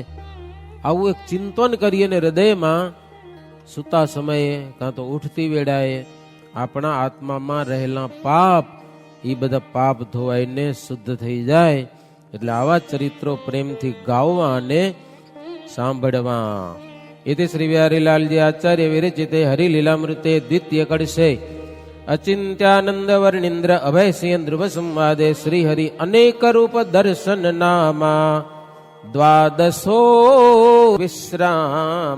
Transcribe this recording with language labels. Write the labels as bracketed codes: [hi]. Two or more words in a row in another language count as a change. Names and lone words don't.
[gu] આવું એક ચિંતન કરીએ ને હૃદયમાં સુતા સમયે કાં તો ઉઠતી વેળાએ આપણા આત્મામાં રહેલા પાપ, એ બધા પાપ ધોવાઈને શુદ્ધ થઈ જાય. એટલે આવા ચરિત્રો પ્રેમથી ગાવવા અને સાંભળવા. [sa] इति श्री बिहारीलालजी आचार्य विरचिते हरिलीलामृते द्वितीय कड़से अचिंत्यानंद वर्णींद्र अभय सिंह ध्रुव संवादे श्री हरि अनेक रूप दर्शन नामा द्वादशो विश्राम.